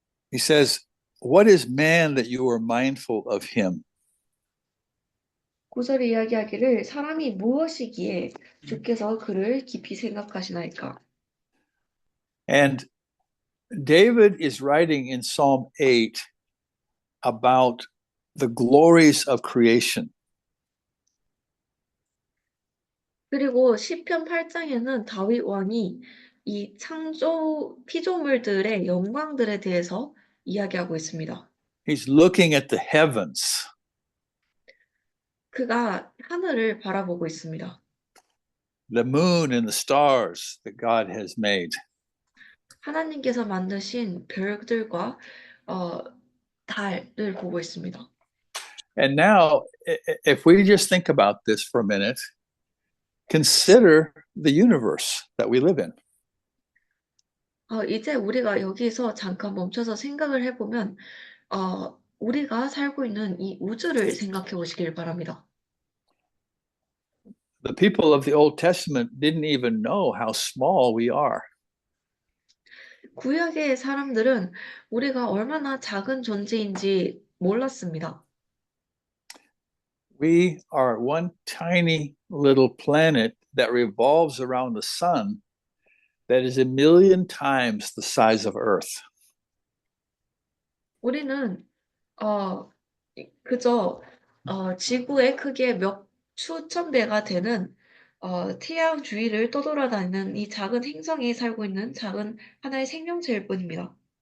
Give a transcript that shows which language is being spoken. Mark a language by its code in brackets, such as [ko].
[en] He says, "What is man that you are mindful of him? [ko] 9절에 이야기하기를 사람이 무엇이기에 주께서 그를 깊이 생각하시나이까. [en] And David is writing in Psalm 8 about the glories of creation. [ko] 그리고 시편 8장에는 다윗 왕이 이 피조물들의 영광들에 대해서 이야기하고 있습니다. [en] He's looking at the heavens. [ko] 그가 하늘을 바라보고 있습니다. [en] The moon and the stars that God has made. [ko] 하나님께서 만드신 별들과 달을 보고 있습니다. [en] And now, if we just think about this for a minute, consider the universe that we live in. [ko] 이제 우리가 여기서 잠깐 멈춰서 생각을 해보면 우리가 살고 있는 이 우주를 생각해 보시길 바랍니다. [en] The people of the Old Testament didn't even know how small we are. [ko] 구약의 사람들은 우리가 얼마나 작은 존재인지 몰랐습니다. [en] We are one tiny little planet that revolves around the sun that is 1,000,000 times the size of Earth. [ko] 우리는 그저 지구의 크기의 몇 수천 배가 되는 태양 주위를 떠돌아다니는 이 작은 행성에 살고 있는 작은 하나의 생명체일 뿐입니다.